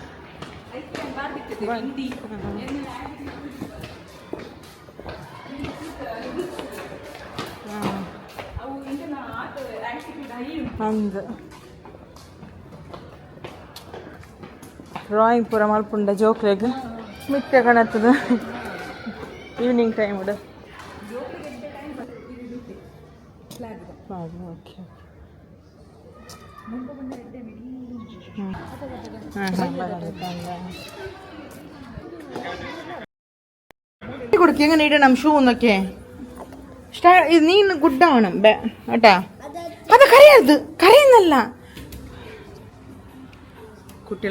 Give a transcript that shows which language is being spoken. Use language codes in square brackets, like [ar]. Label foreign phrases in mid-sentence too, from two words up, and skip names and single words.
[tcy] ಹಂಗೆ ಡ್ರಾಯಿಂಗ್ ಪೂರ ಮಲ್ಪುಂಡ ಜೋಕ್ಲೆಗ್ ಮಿಕ್ಕ ಕಾಣತ್ತದ [en] evening time [tcy] ಉಡ. [ml] ಓಕೆ കൊടുക്കുക എങ്ങനെ ഇടണം ഷൂ എന്നൊക്കെ നീ ഗുഡാവണം കേട്ടാ. അത് കരയരുത്, കരയുന്നല്ല കുട്ടികൾ.